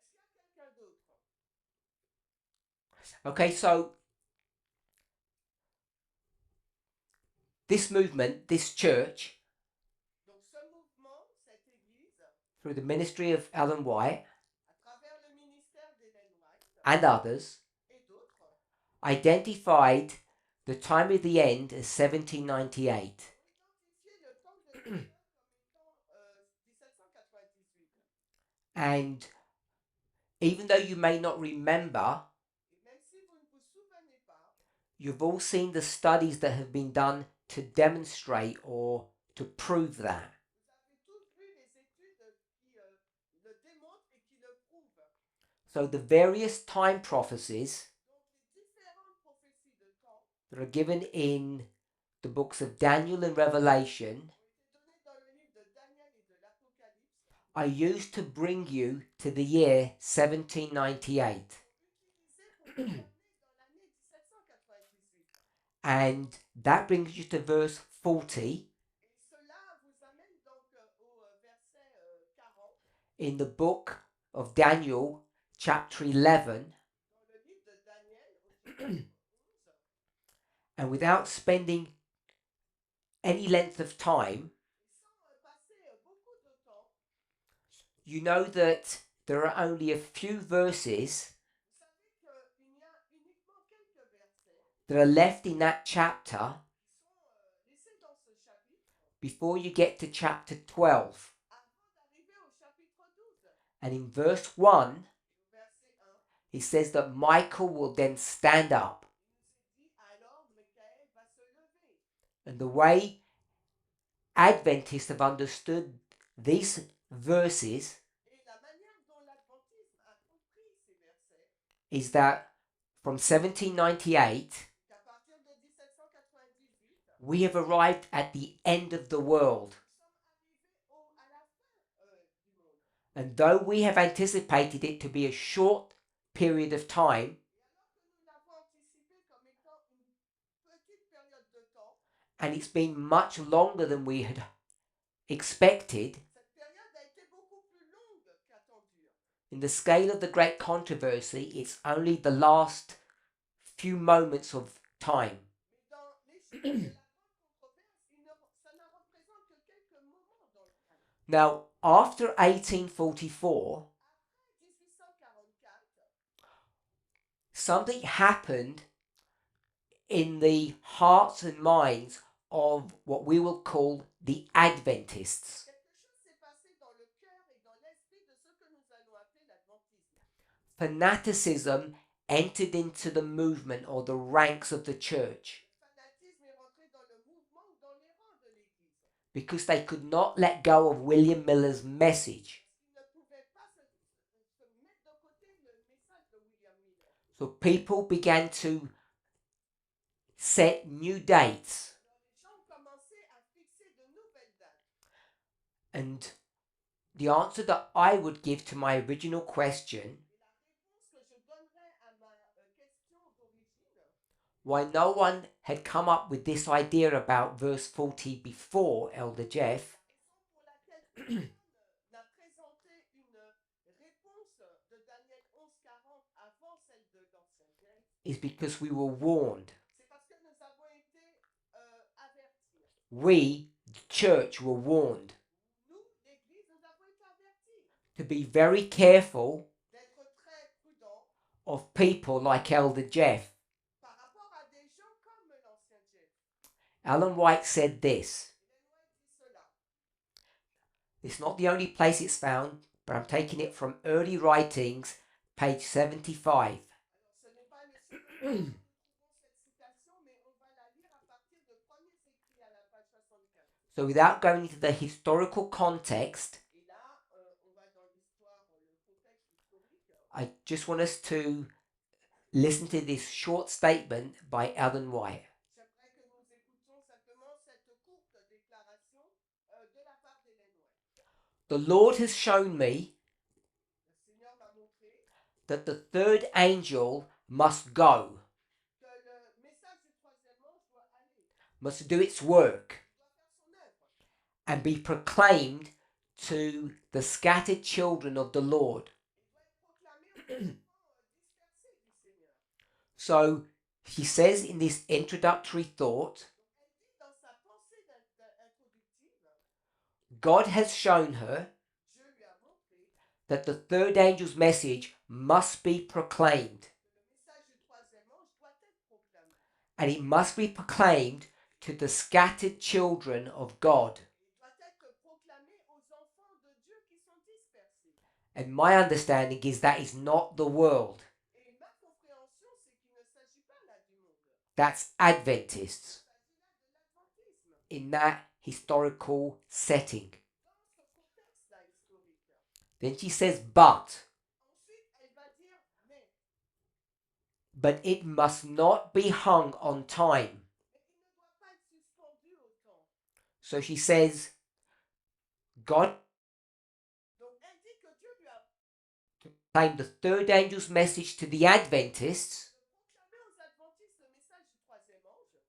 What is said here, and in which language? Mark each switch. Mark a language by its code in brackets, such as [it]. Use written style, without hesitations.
[fr] Est-ce qu'il y a quelqu'un d'autre? [en] Okay, so this movement, this church, [fr] Donc ce mouvement, cette église, [en] through the ministry of Ellen White [fr] à travers le ministère d'Ellen White [en] and others, [fr] et d'autres, [en] identified the time of the end as 1798. [fr] ont identifié le temps de la fin comme étant 1798. [en] And even though you may not remember, [fr] Et même si vous ne vous souvenez pas, [en] you've all seen the studies that have been done to demonstrate or to prove that. [fr] vous avez tous vu les études qui le démontrent et qui le prouvent. [en] So the various time prophecies [fr] Donc les différentes prophéties de temps [en] that are given in the books of Daniel and Revelation [fr] ont été données dans le livre de Daniel et de l'Apocalypse [en] are used to bring you to the year 1798. [fr] utilisées pour vous amener dans l'année 1798. [en] And that brings you to verse 40 [fr] Et cela vous amène donc au verset 40 [en] in the book of Daniel, chapter 11. [fr] dans le livre de Daniel au chapitre 11. [en] And without spending any length of time, [fr] Et sans passer beaucoup de temps, [en] you know that there are only a few verses [fr] vous savez qu'il y a uniquement quelques versets [en] that are left in that chapter [fr] qui sont laissés dans ce chapitre [en] before you get to chapter 12. [fr] avant d'arriver au chapitre 12. [en] And in verse 1, [fr] Et au verset 1, [en] it says that Michael will then stand up. [fr] il nous est dit alors Michael va se lever. [en] And the way Adventists have understood these verses [fr] Et la manière dont l'adventisme a compris ces versets, [en] is that from 1798, [fr] qu'à partir de 1798, [en] we have arrived at the end of the world. [fr] nous sommes arrivés à la fin du monde. [en] And though we have anticipated it to be a short period of time, [fr] Et alors que nous l'avons anticipé comme étant une petite période de temps, [en] and it's been much longer than we had expected, [fr] cette période a été beaucoup plus longue qu'attendue. [en] In the scale of the great controversy, it's only the last few moments of time. [fr] Mais dans l'échelle de la grande controverse, ça ne représente que quelques moments dans le temps. [en] Now, after 1844, [fr] Après 1844, [en] something happened in the hearts and minds of what we will call the Adventists. [fr] quelque chose s'est passé dans le cœur et dans l'esprit de ce que nous allons appeler l'adventisme. [en] Fanaticism entered into the movement or the ranks of the church [fr] Le fanatisme est rentré dans le mouvement ou dans les rangs de l'Église. [en] because they could not let go of William Miller's message. [fr] Ils ne pouvaient pas se mettre de côté le message de William Miller. [en] So people began to set new dates. [fr] Alors les gens ont commencé à fixer de nouvelles dates. [en] And the answer that I would give to my original question, [fr] Et la réponse que je donnerais à ma question d'origine, [en] why no one had come up with this idea about verse 40 before Elder Jeff, [fr] raison pour laquelle personne n'a présenté une réponse de Daniel 11:40 avant celle de l'ancien Jeff, [en] is because we were warned. [fr] c'est parce que nous avons été avertis. [en] We, the church, were warned [fr] Nous, l'Église, nous avons été avertis [en] to be very careful [fr] d'être très prudents [en] of people like Elder Jeff. [fr] par rapport à des gens comme l'ancien Jeff. [en] Ellen White said this. [fr] Ellen White dit cela. [en] It's not the only place it's found, but I'm taking it from early writings, page 75. [fr] Alors, ce n'est pas le seul endroit où nous trouvons cette citation, mais on va la lire à partir de premiers écrits à la page 75. [en] So without going into the historical context, [fr] Et là, on va dans l'histoire, le contexte historique. [en] I just want us to listen to this short statement by Ellen White. [fr] J'aimerais que nous écoutions simplement cette courte déclaration de la part d'Ellen White. [en] The Lord has shown me [fr] Le Seigneur m'a montré [en] that the third angel must go, [fr] que le message du troisième ange doit aller, [en] must do its work, [fr] doit faire son œuvre, [en] and be proclaimed to the scattered children of the Lord. [fr] et doit être proclamé aux enfants dispersés du Seigneur. [en] So he says in this introductory thought, [fr] Donc, elle dit dans sa pensée introductive, [en] God has shown her [fr] Dieu lui a montré [en] that the third angel's message must be proclaimed, [fr] que le message du troisième ange doit être proclamé. [en] and it must be proclaimed to the scattered children of God. [fr] Il doit être proclamé aux enfants de Dieu qui sont dispersés. [en] And my understanding is that is not the world. [fr] Et ma compréhension, c'est qu'il ne s'agit pas là du monde. [en] That's Adventists [fr] Il s'agit là de l'adventisme. [en] in that historical setting. [fr] Dans ce contexte-là historique. [en] Then she says, but [fr] Ensuite, elle va dire [en] it must not be hung on time. [fr] mais il ne doit pas être suspendu au temps. [en] So she says, God [fr] Donc, elle dit que Dieu lui a [en] proclaimed the third angel's message to the Adventists [fr] proclamé aux adventistes le message du troisième ange,